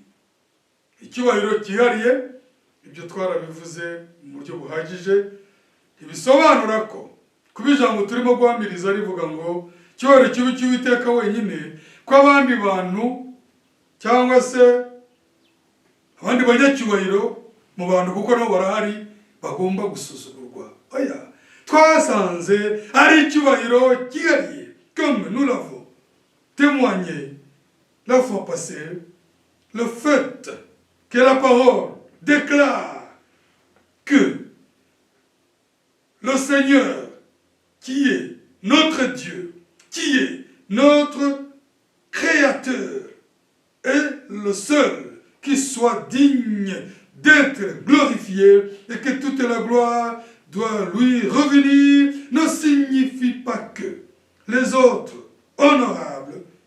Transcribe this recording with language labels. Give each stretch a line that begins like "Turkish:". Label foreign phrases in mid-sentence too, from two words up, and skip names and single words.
Kinyarwanda: Icyubahiro cyihariye, ibyo twarabivuze mu buryo buhagije, ibisobanura ko kuba ijambo turimo guhamiriza rivuga ngo icyubahiro kibi cy'Uwiteka wenyine, ko abandi bantu cyangwa se abandi banyacyubahiro mu bantu kuko nabo barahari bagomba gusuzugurwa. Oya, twasanze ari icyubahiro cyihariye,
French: comme nous l'avons témoigné la fois passée, le fait que la parole déclare que le Seigneur, qui est notre Dieu, qui est notre Créateur, est le seul qui soit digne d'être glorifié et que toute la gloire doit lui revenir, ne signifie pas que les autres honorables,